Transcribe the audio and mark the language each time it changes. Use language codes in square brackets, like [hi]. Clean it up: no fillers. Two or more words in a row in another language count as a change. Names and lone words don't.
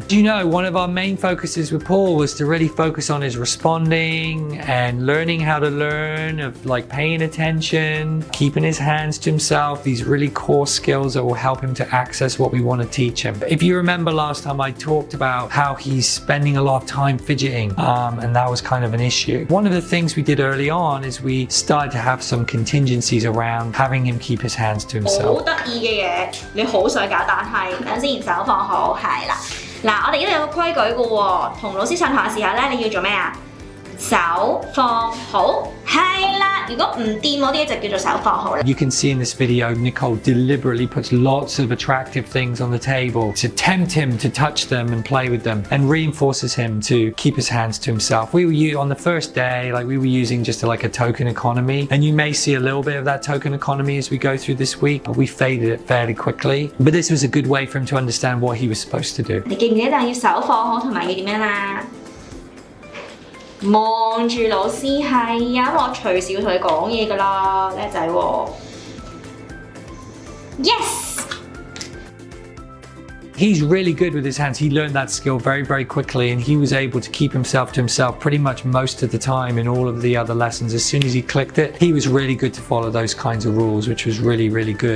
[en] You know, one of our main focuses with Paul was to really focus on his responding and learning how to learn, of like paying attention, keeping his hands to himself, these really core skills that will help him to access what we want to teach him. If you remember last time I talked about how he's spending a lot of time fidgeting, and that was kind of an issue. One of the things we did early on is we started to have some contingencies around having him keep his hands to himself. [yue] 好得意嘅嘢，你好想搞，但係等先，手放好，係啦。嗱，我哋呢度有個規矩嘅喎，同老師上堂嘅時候咧，你要做咩啊？手放好，係啦。如果唔掂嗰啲就叫做手放好啦。 [en] You can see in this video, Nicole deliberately puts lots of attractive things on the table to tempt him to touch them and play with them, and reinforces him to keep his hands to himself. We were on the first day, like we were using just like a token economy, and you may see a little bit of that token economy as we go through this week, but we faded it fairly quickly. But this was a good way for him to understand what he was supposed to do. [yue] 你記唔記得要手放好同埋要點樣啊？望住老師係啊，我隨時要同佢講嘢㗎啦，叻仔喎 ！Yes。 [en] He's really good with his hands. He learned that skill very, very quickly, and he was able to keep himself to himself pretty much most of the time in all of the other lessons. As soon as he clicked it, he was really good to follow those kinds of rules, which was really, really good.